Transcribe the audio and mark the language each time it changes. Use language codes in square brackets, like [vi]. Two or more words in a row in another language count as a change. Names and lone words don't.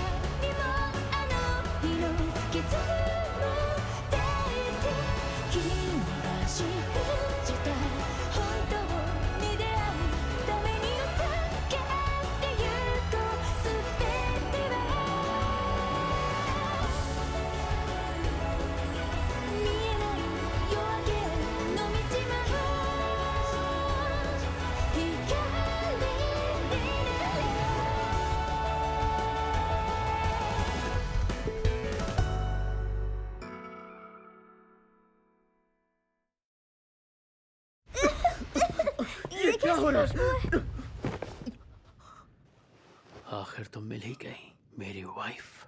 [ja] もあの日の傷も抱いて君が信じた本当に出会うために歌ってゆこうすべては見えない夜明けの道も光になれ [hi] ये क्या हो रहा है? आखिर तुम मिल ही गई मेरी वाइफ।